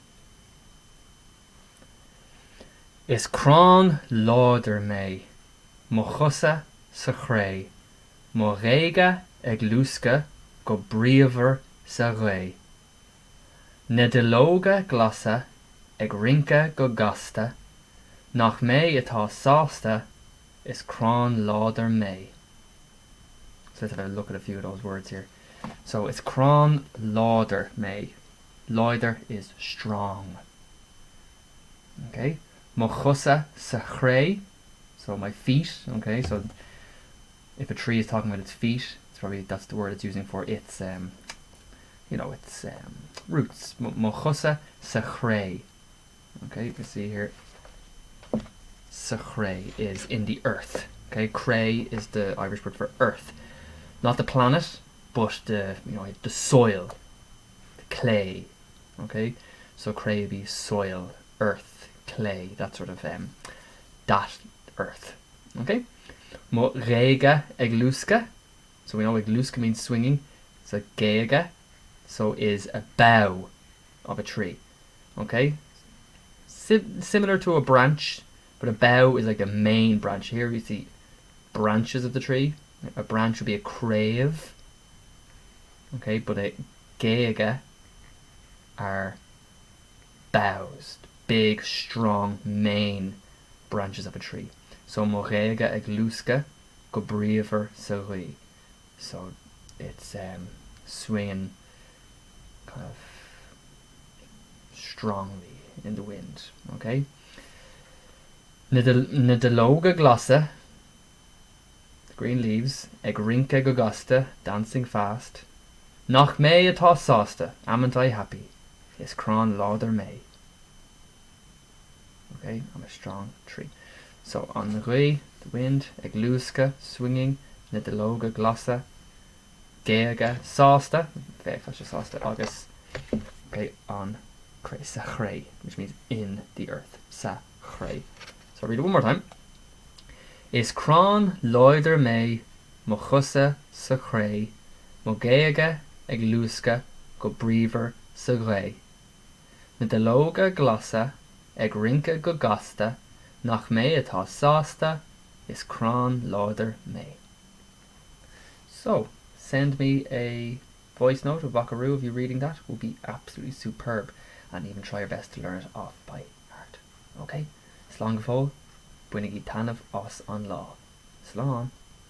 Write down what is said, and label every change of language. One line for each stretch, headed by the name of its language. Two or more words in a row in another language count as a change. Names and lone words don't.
Irish: Is Crann láidir mé, mo chusa sa chré, mo réige ag lúsca go bríomhar sa ré. Na delóga glasa ag rinca go gasta, nach mé atá sásta, is Crann láidir mé.
English: So let's have a look at a few of those words here. So it's
Irish: Crann láidir mé.
English: Láidir is strong.
Irish: Okay. Mo chusa sa chré,
English: so my feet. Okay, so if a tree is talking about its feet, it's probably that's the word it's using for its its roots.
Irish: Mo chusa sa chré.
English: Okay, you can see here.
Irish: Sa chré
English: is in the earth. Okay, chré is the Irish word for earth, not the planet, but the soil, the clay. Okay, so chré would be soil, earth, clay, that sort of that earth. Okay.
Irish: Mo réige ag lúsca,
English: so we know
Irish: ag lúsca
English: means swinging. So géige, so is a bough of a tree. Okay, similar to a branch, but a bough is like the main branch. Here you see branches of the tree. A branch would be a crave. Okay, but a géige are boughs, big, strong, main branches of a tree.
Irish: So mo réige ag lúsca go bríomhar sa ré.
English: So it's swinging kind of strongly in the wind.
Irish: Okay. Na delóga glasa,
English: the green leaves,
Irish: ag rinca go gasta,
English: dancing fast.
Irish: Nach mé atá sásta, amant
English: I happy,
Irish: is Crann láidir mé.
English: Okay, I'm a strong tree. So on the ré, the wind,
Irish: ag lúsca, swinging, na delóga glasa, géige, sásta, sásta agus.
English: Okay, on
Irish: sa chré,
English: which means in the earth.
Irish: Sa chré.
English: So I'll read it one more time.
Irish: Is Crann láidir mé, mo chusa sa chré, mo géige ag lúsca go bríomhar sa ré. Na delóga glasa ag rinca go gasta, nach mé atá sásta, is Crann láidir mé.
English: So send me a voice note of Buckaroo if you're reading that. It will be absolutely superb, and even try your best to learn it off by heart. Okay?
Irish: Slán go fóill, buinnig í tainmh os an lá. Slán.